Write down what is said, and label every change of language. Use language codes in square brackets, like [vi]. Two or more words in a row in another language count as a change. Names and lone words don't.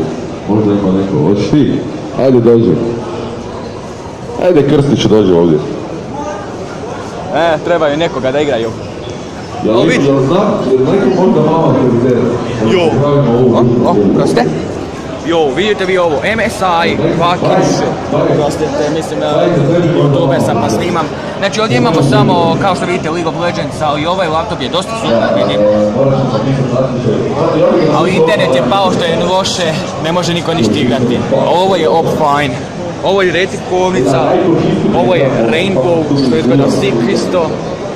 [bs] Možda ima neko, hoćeš ti? Ajde dođi. Ajde Krstić dođi ovdje. Trebaju nekoga da igraju. Ja znam, jer neko možda mama kreditera. Proste. Vidite vi ovo, [en] MSI, fucking shit. [bs] Prostite, mislim, YouTube sam pa snimam. Znači ovdje imamo samo, kao što vidite, League of Legends, ali ovaj laptop je dosta super, vidim. Ali internet je pao što je loše, ne može niko ništa igrati. Ovo je fine. Ovo je retikovnica, ovo je Rainbow, što izgleda sick isto.